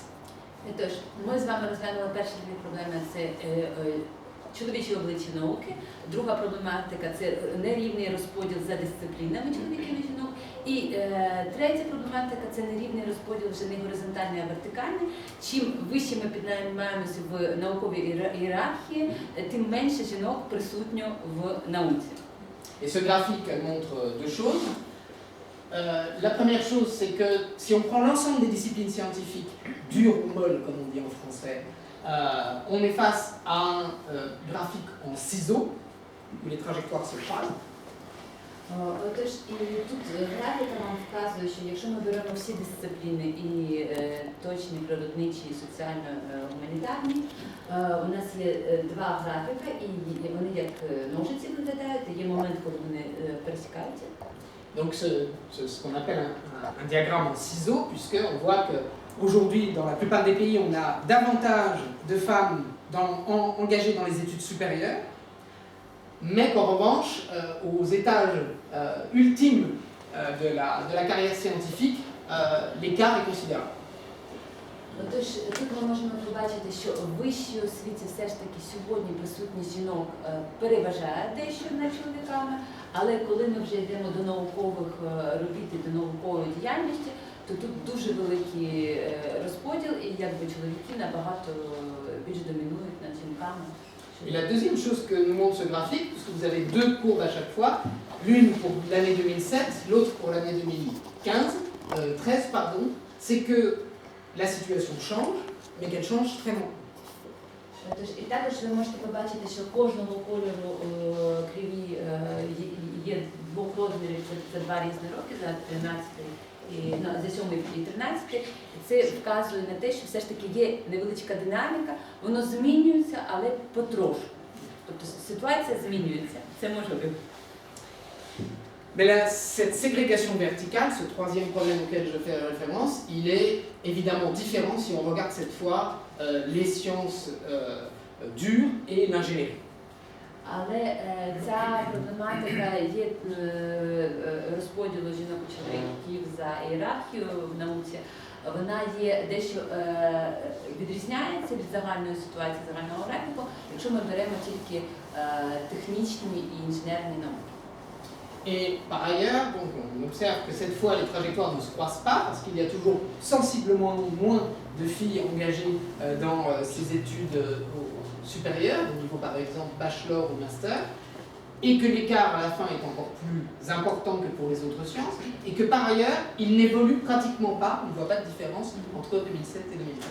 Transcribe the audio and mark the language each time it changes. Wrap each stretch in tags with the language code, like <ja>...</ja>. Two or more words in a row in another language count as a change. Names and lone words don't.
<uk>Тож, ми з вами розглянули перші дві проблеми – це чоловічі обличчя науки, друга проблематика – це нерівний розподіл за дисциплінами чоловіків і жінок, і третя проблематика – це нерівний розподіл вже не горизонтальний, а вертикальний. Чим вище ми піднімаємося в науковій ієрархії, тим менше жінок присутньо в науці.</uk> <fr>Et ce graphique montre deux choses. La première chose, c'est que si on prend l'ensemble des disciplines scientifiques, dures ou molles, comme on dit en français, on est face à un graphique en ciseaux, où les trajectoires se croisent.</fr> <uk>Отож, і тут графіка нам вказує, що якщо ми беремо всі дисципліни, і точні, природничі, і соціально-гуманітарні, у нас є два графіка, і вони як ножиці виглядають, і є момент, коли вони пересікаються.</uk> <fr>Donc ce qu'on appelle un diagramme en ciseaux, puisqu'on voit qu'aujourd'hui, dans la plupart des pays, on a davantage de femmes engagées dans les études supérieures, mais qu'en revanche, aux étages ultimes de la carrière scientifique, l'écart est considérable.</fr> <uk>Тож тут ми можемо побачити, що в вищій освіті все ж таки сьогодні присутність жінок переважає дещо над чоловіками, але коли ми вже йдемо до наукових робіт і до наукової діяльності, то тут дуже великий розподіл, і якби чоловіки набагато більш домінують над жінками.</uk> <fr>Et la deuxième chose que nous montre ce graphique, puisque vous avez deux courbes à chaque fois, l'une pour l'année 2007, l'autre pour l'année 13, pardon, c'est que la situation change, mais qu'elle change très lentement.</fr> <uk>Тож, і також ви можете побачити, що кожного кольору криві є двох розмірів за 2 різні роки, за 13 за 7 і 13, це вказує на те, що все ж таки є невеличка динаміка, воно змінюється, але потрошку. Тобто ситуація змінюється, це можливо.</uk> <fr>Mais là, cette ségrégation verticale, ce troisième problème auquel je fais référence, il est évidemment différent si on regarde cette fois les sciences dures et l'ingénierie.</fr> <uk>Але ця проблематика є розподілу жінок і чоловіків за ієрархію в науці, вона є дещо відрізняється від загальної ситуації, загального графіку, якщо ми беремо тільки технічні і інженерні науки.</uk> <fr>Et par ailleurs, donc, on observe que cette fois les trajectoires ne se croisent pas parce qu'il y a toujours sensiblement moins de filles engagées dans ces études supérieures, au niveau par exemple bachelor ou master, et que l'écart à la fin est encore plus important que pour les autres sciences, et que par ailleurs il n'évolue pratiquement pas, on ne voit pas de différence entre 2007 et 2013.</fr>